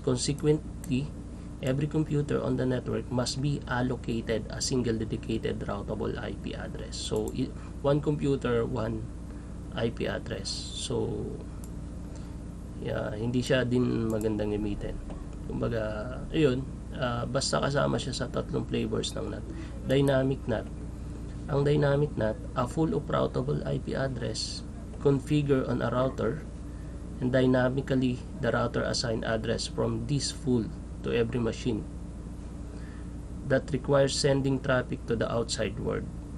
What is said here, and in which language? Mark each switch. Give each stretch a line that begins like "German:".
English: Consequently, every computer on the network must be allocated a single dedicated routable IP address. So one computer, one IP address.
Filipino: So hindi siya din magandang gamitin. Kumbaga, ayun, basta kasama siya sa tatlong flavors ng NAT.
English: Dynamic NAT. Ang dynamic NAT, a full of routable IP address configure on a router, and dynamically the router assign address from this full to every machine that requires sending traffic to the outside world.